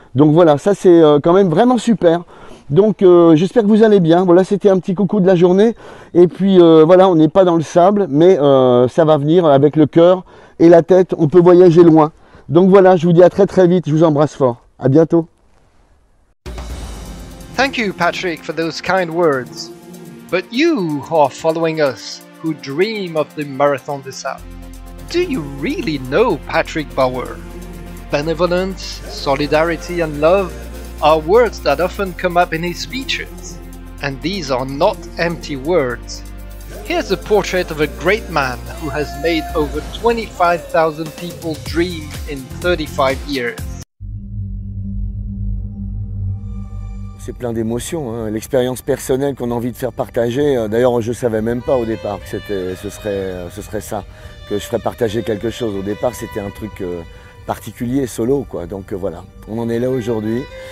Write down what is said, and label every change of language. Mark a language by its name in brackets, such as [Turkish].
[French] Donc voilà, ça c'est quand même vraiment super. Donc j'espère que vous allez bien. Voilà, c'était un petit coucou de la journée. Et puis voilà, on n'est pas dans le sable, mais ça va venir avec le cœur et la tête. On peut voyager loin. Donc voilà, je vous dis à très très vite. Je vous embrasse fort. À bientôt. [English] Thank you, Patrick, for those kind words. But you who are following us, who dream of the Marathon des Sables, do you really know Patrick Bauer? Benevolence, solidarity and love are words that often come up in his speeches, and these are not empty words. Here's a portrait of a great man who has made over 25,000 people dream in 35 years. [French] C'est plein d'émotions, hein. L'expérience personnelle qu'on a envie de faire partager. D'ailleurs, je ne savais même pas au départ que ce serait ça, que je ferais partager quelque chose. Au départ, c'était un truc particulier, solo, quoi. Donc voilà, on en est là aujourd'hui.